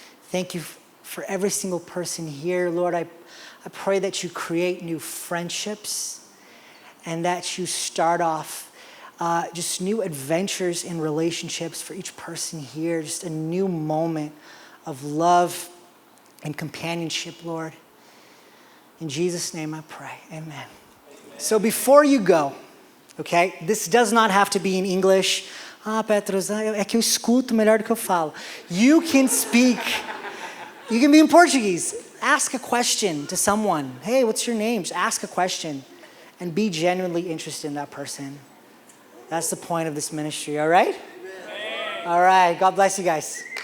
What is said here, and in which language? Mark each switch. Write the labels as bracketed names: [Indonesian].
[English] Thank you for every single person here. Lord, I pray that you create new friendships and that you start off just new adventures in relationships for each person here, just a new moment of love and companionship, Lord. In Jesus' name I pray, amen. So before you go, okay, this does not have to be in English. [Portuguese] Petrus, é que eu escuto melhor do que eu falo. [English] You can be in Portuguese. Ask a question to someone. Hey, what's your name? Just ask a question and be genuinely interested in that person. That's the point of this ministry, all right? Amen. All right, God bless you guys.